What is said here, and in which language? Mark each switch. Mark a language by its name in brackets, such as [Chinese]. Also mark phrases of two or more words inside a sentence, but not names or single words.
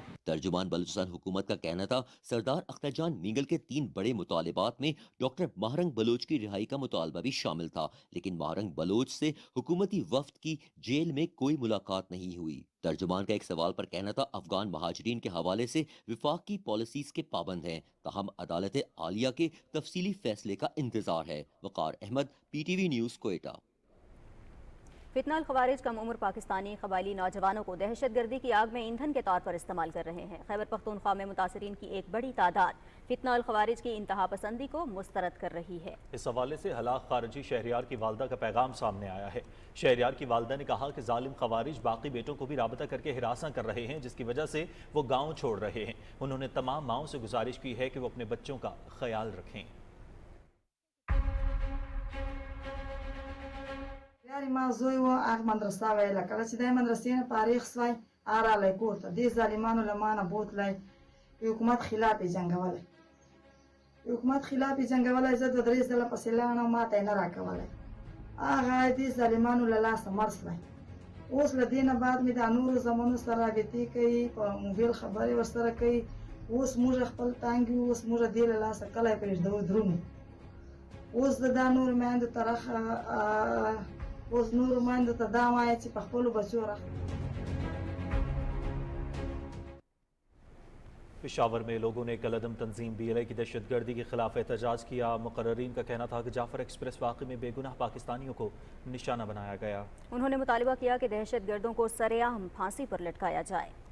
[Urdu] ترجمان بلوچستان حکومت کا کہنا تھا سردار اخترجان مینگل کے 3 بڑے مطالبات میں ڈاکٹر ماہرنگ بلوچ کی رہائی کا مطالبہ بھی شامل تھا، لیکن ماہرنگ بلوچ سے حکومتی وفد کی جیل میں کوئی ملاقات نہیں ہوئی. ترجمان کا ایک سوال پر کہنا تھا افغان مہاجرین کے حوالے سے وفاق کی پالیسیز کے پابند ہیں، تاہم عدالت عالیہ کے تفصیلی فیصلے کا انتظار ہے. وقار احمد، PTV نیوز، کوئٹہ. فتنہ الخوارج کم عمر پاکستانی قبائلی نوجوانوں کو دہشت گردی کی آگ میں ایندھن کے طور پر استعمال کر رہے ہیں۔ خیبر پختونخوا میں متاثرین کی ایک بڑی تعداد فتنہ الخوارج کی انتہا پسندی کو مسترد کر رہی ہے۔ اس حوالے سے ہلاک خارجی شہریار کی والدہ کا پیغام سامنے آیا ہے۔ شہریار کی والدہ نے کہا کہ ظالم خوارج باقی بیٹوں کو بھی رابطہ کر کے ہراساں کر رہے ہیں، جس کی وجہ سے وہ گاؤں چھوڑ رہے ہیں۔ انہوں نے تمام ماؤں سے گزارش کی ہے کہ وہ اپنے بچوں کا خیال رکھیں۔ [Pashto] ما زوی و هغه مدرسه ویله کله چې د مدرسې نه فارغ سوی راغلی کور ته دې ظالمانو له ما نه بوتلی حکومت خلاف یې جنګولی زه دوه درې ځله پسې لاړم ما ته یې نه راکولی هغه دې ظالمانو له لاسه مړ سوی اوس له دې نه بعد مې د نورو زمانو سره رابطې کوي په موبایل خبرې ورسره کوي اوس موږ خپل تانګ یو اوس موږ دې له لاسه کلی پرېږدو درومو اوس د دا نورو میندو طرحه اوس نورو میندو ته دا وایي چې په خپلو بچو [Urdu] پشاور میں لوگوں نے کالعدم تنظیم بی ایل اے کی دہشت گردی کے خلاف احتجاج کیا۔ مقررین کا کہنا تھا کہ جعفر ایکسپریس واقعے میں بے گناہ پاکستانیوں کو نشانہ بنایا گیا۔ انہوں نے مطالبہ کیا کہ دہشت گردوں کو سرعام پھانسی پر لٹکایا جائے۔